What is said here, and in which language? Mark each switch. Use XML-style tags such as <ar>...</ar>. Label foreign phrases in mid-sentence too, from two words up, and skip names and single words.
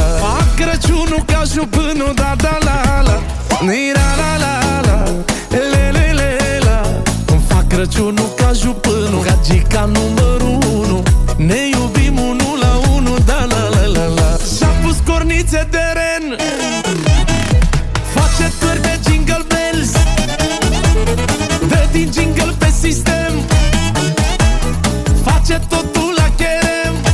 <ro>Fac Crăciunul ca jupânul, da da la la. Ni la la la la, le le le la. Fac Crăciunul ca jupânul, gagica numărul 1. Ne iubim unul la unul, da la la la la. Și-a pus cornițe de ren, face târg de</ro> <en>jingle bells,</en> <ro>dă din jingle pe sistem, face totul la cherem.</ro>